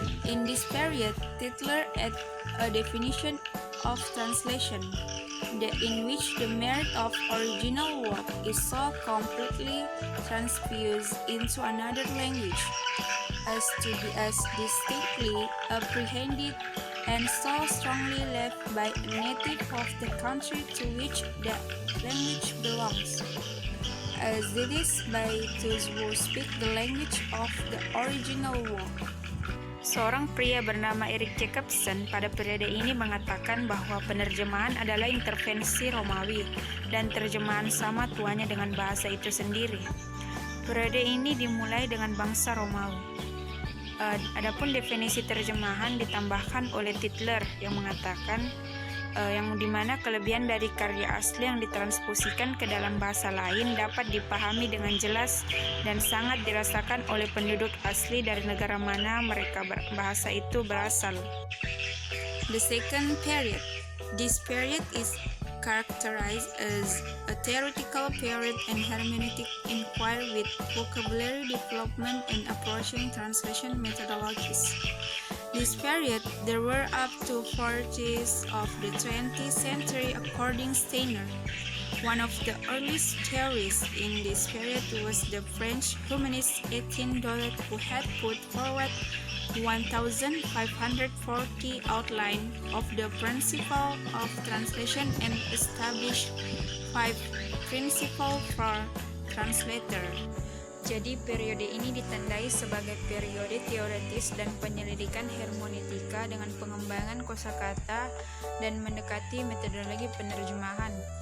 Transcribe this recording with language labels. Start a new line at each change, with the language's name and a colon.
English: In this period, Tytler added a definition of translation, in which the merit of original work is so completely transfused into another language as to be as distinctly apprehended and so strongly left by a native of the country to which that language belongs, as it is by those who speak the language of the original work.
Indonesian: Seorang pria bernama Eric Jacobson pada periode ini mengatakan bahwa penerjemahan adalah intervensi Romawi dan terjemahan sama tuanya dengan bahasa itu sendiri. Periode ini dimulai dengan bangsa Romawi. Adapun definisi terjemahan ditambahkan oleh Tytler yang mengatakan yang dimana kelebihan dari karya asli yang ditransposisikan ke dalam bahasa lain dapat dipahami dengan jelas dan sangat dirasakan oleh penduduk asli dari negara mana mereka bahasa itu berasal.
English: The second period. This period is characterized as a theoretical period and hermeneutic inquiry with vocabulary development and approaching translation methodologies. This period, there were up to 40s of the 20th century according Steiner. One of the earliest theories in this period was the French humanist Etienne Dolet, who had put forward 1540 outline of the principle of translation and established 5 principles for translator.
Indonesian: Jadi periode ini ditandai sebagai periode teoretis dan penyelidikan hermeneutika dengan pengembangan kosakata dan mendekati metodologi penerjemahan.